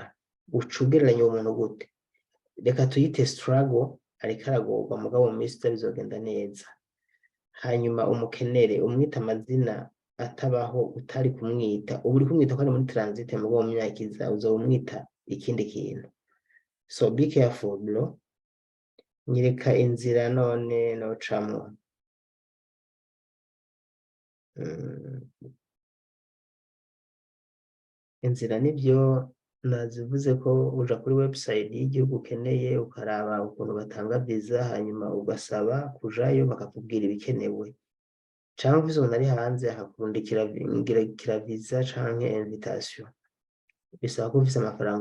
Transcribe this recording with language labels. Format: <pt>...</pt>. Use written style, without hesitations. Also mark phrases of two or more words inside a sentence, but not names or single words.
<rn>Ucugereranya uwo muntu gute? Reka tuyite struggle, ariko aragorwa mugabo mu minsi iza bizogenda neza. Hanyuma umukenere umwita amazina atabaho utari kumwita, ubu uri kumwita ko ari muri transit mugabo mu myaka iza uzomwita ikindi kintu.</rn> <en>So be careful bro.</en> <rn>Nyereka inzira none nocamwo. Inzira nivyo nazivuze ko uja kuri website y'igihugu ukeneye ukaraba ukuntu batanga visa, hanyuma ugasaba kujayo bakakubwira ibikenewe, canke ufise umuntu ari hanze akakurungikira visa canke invitation, bisaba ko ufise amafaranga.</rn>